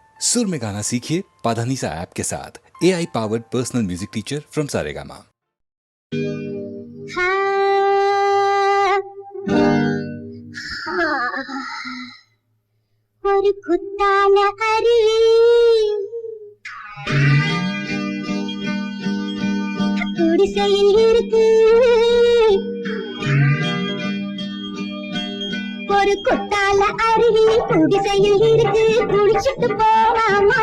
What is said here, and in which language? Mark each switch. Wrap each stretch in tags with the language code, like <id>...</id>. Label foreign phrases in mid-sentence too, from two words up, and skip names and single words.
<hi>सुर में गाना सीखिए पाधानीसा ऐप के साथ</hi> <en>AI powered personal music teacher from Saregama.</en> <ta>ஒரு குத்தால அருவி குடிசையில் இருக்கு, ஒரு குத்தால அருவி குடிசையில் இருக்கு, குடிச்சிட்டு போலாமா?</ta>